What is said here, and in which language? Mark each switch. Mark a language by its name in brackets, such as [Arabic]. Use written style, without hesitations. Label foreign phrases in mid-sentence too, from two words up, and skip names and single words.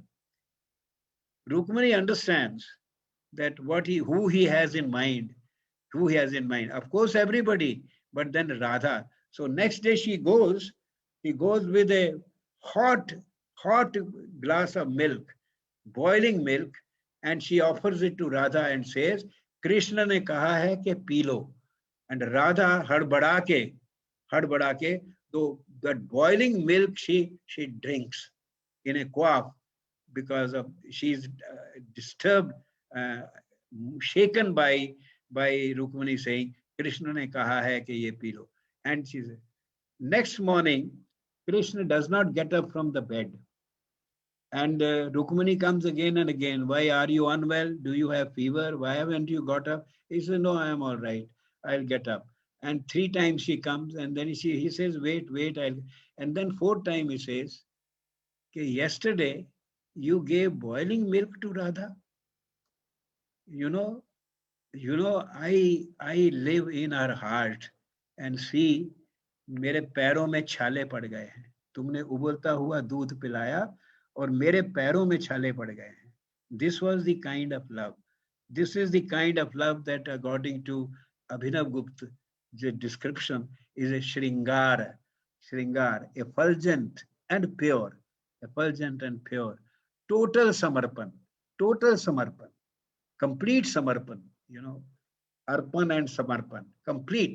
[English] Rukmani understands that who he has in mind. Of course, everybody, but then Radha. So next day he goes with a hot glass of milk, boiling milk, and she offers it to Radha and says, [Hindi] कृष्ण ने कहा है के पी लो. [English] And Radha [Hindi] हड़बड़ा के, [English] so that boiling milk she drinks in a quaff, because of she's disturbed, shaken by Rukmani saying, [Hindi] कृष्ण ने कहा है के ये पी लो. [English] And she says, next morning, Krishna does not get up from the bed. And Rukmani comes again and again. Why are you unwell? Do you have fever? Why haven't you got up? He says, no, I am all right. I'll get up. And 3 times she comes, and then he says, wait, and then 4th time he says, okay, yesterday you gave boiling milk to Radha. I live in her heart and see, [Hindi] मेरे पैरों में छाले पड़ गए हैं. तुमने उबलता हुआ दूध पिलाया और मेरे पैरों में छाले पड़ गए हैं. [English] This was the kind of love. This is the kind of love that, according to Abhinav Gupta, the description is a Shringar, effulgent and pure, total samarpan, complete samarpan, arpan and samarpan, complete.